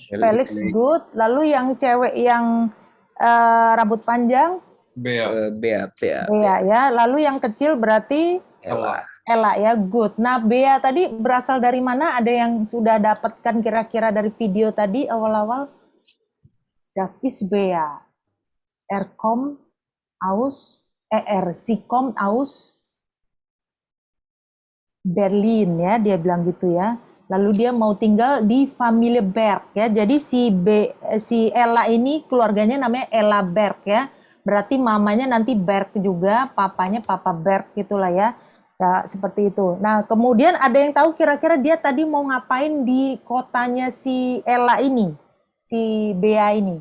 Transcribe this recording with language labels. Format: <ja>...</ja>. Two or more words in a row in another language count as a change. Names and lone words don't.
<id>Felix, good. Lalu yang cewek yang rambut panjang? Bea. Bea. Bea ya. Lalu yang kecil berarti? Ella. Ella ya, good. Nah, Bea tadi berasal dari mana? Ada yang sudah dapatkan kira-kira dari video tadi awal-awal?</id> <de>Das ist Bea. Sie kommt aus Berlin ya,</de> <id>dia bilang gitu</id> <de>ya.</de> <id>Lalu dia mau tinggal di Familie Berg ya. Jadi si Ella ini keluarganya namanya Ella Berg ya. Berarti mamanya nanti Berg juga, papanya Papa Berg gitulah ya. Ya, seperti itu. Nah, kemudian ada yang tahu kira-kira dia tadi mau ngapain di kotanya si Ella ini, si Bea ini?</id>